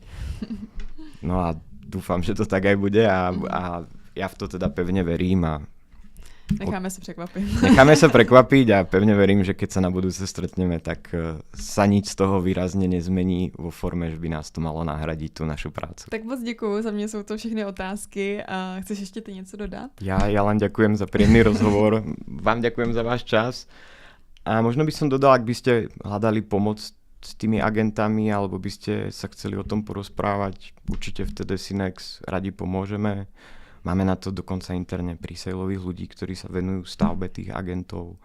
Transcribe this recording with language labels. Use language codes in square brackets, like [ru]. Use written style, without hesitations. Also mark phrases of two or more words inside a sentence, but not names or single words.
[sk] No a dúfam, že to tak aj bude a ja v to teda pevne verím a necháme sa prekvapiť. Necháme sa prekvapiť a pevne verím, že keď sa na budúce stretneme, tak sa nič z toho výrazne nezmení vo forme, že by nás to malo nahradiť tú našu prácu. [cs] Tak moc děkuju, za mě jsou to všechny otázky. A chceš ještě ty něco dodat? [sk] Ja len ďakujem za príjemný rozhovor. Vám ďakujem za váš čas. A možno by som dodal, ak by ste hľadali pomoc s tými agentami, alebo by ste sa chceli o tom porozprávať, určite v TDSYNEX radi pomôžeme. Máme na to dokonca interne presaleových ľudí, ktorí sa venujú stavbe tých agentov.